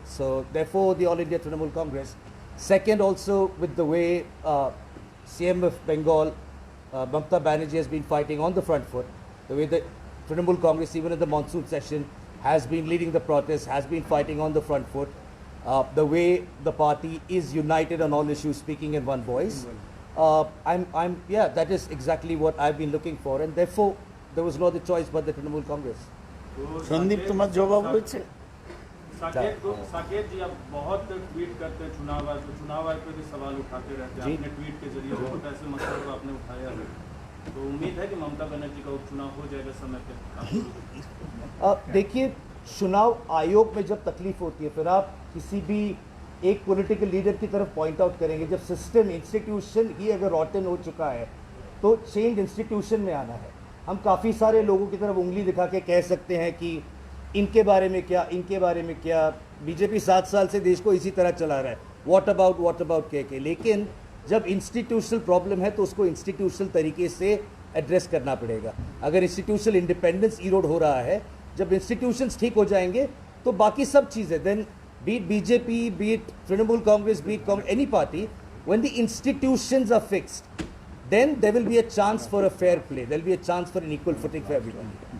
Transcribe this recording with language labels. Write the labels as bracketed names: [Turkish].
[English] So therefore, the All India Trinamool Congress. Second, also with the way CM of Bengal, Mamata Banerjee has been fighting on the front foot, the way the Trinamool Congress, even in the monsoon session, has been leading the protests, has been fighting on the front foot, the way the party is united on all issues, speaking in one voice. That is exactly what I've been looking for, and therefore there was no other choice but the Trinamool Congress. [Hindi] Sandeep तुम्हारा जवाब होइছে. साकेत जी, आप बहुत tweet करते हैं चुनाव आयोग पे भी सवाल उठाते रहते हैं. अपने ट्वीट के जरिए बहुत ऐसे मसलों को आपने उठाया है, तो उम्मीद है कि ममता बनर्जी का उपचुनाव हो जाएगा समय पे. देखिए, चुनाव आयोग में जब तकलीफ होती है, फिर आप किसी भी एक पॉलिटिकल लीडर की तरफ पॉइंट आउट करेंगे. जब सिस्टम इंस्टीट्यूशन ही अगर रॉटन हो चुका है तो चेंज इंस्टीट्यूशन में आना है. हम काफ़ी सारे लोगों की तरफ उंगली दिखा के कह सकते हैं कि इनके बारे में क्या, इनके बारे में क्या. बीजेपी 7 साल से देश को इसी तरह चला रहा है, [English] what about [Hindi] कह के. लेकिन जब इंस्टीट्यूशनल प्रॉब्लम है तो उसको इंस्टीट्यूशनल तरीके से एड्रेस करना पड़ेगा. अगर इंस्टीट्यूशनल इंडिपेंडेंस इरोड हो रहा है जब इंस्टीट्यूशंस ठीक हो जाएंगे तो बाकी सब चीज़ें [English] Then beat BJP beat Trinamool Congress beat any party when the institutions are fixed then there will be a chance for a fair play. There will be a chance for an equal footing for everyone.